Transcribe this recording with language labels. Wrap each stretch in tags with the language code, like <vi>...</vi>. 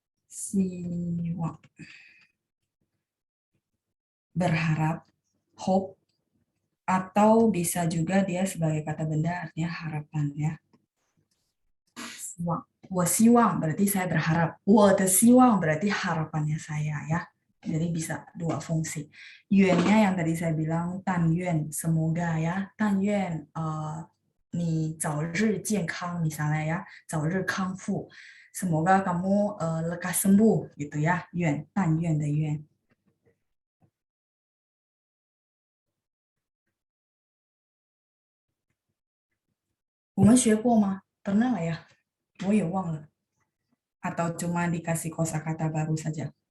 <id>Siwang, berharap, hope, atau bisa juga dia sebagai kata benda artinya harapan ya. Siwang.</id> <zh>我希望</zh> <id>berarti saya berharap.</id> <zh>我的希望</zh> <id>berarti harapannya saya ya. Jadi bisa dua fungsi. Yuannya yang tadi saya bilang tan yuan, semoga ya.</id> <zh>Tan yuan 你早日健康</zh> <id>misalnya ya,</id> <zh>早日康复.</zh> <id>Semoga kamu lekas sembuh gitu ya.</id> <zh>Yuan, tan yuan de yuan. 我们学过吗?</zh> <id>Pernah nggak ya?</id> <zh>我也忘了.</zh> <id>Atau cuma dikasih kosakata baru saja?</id>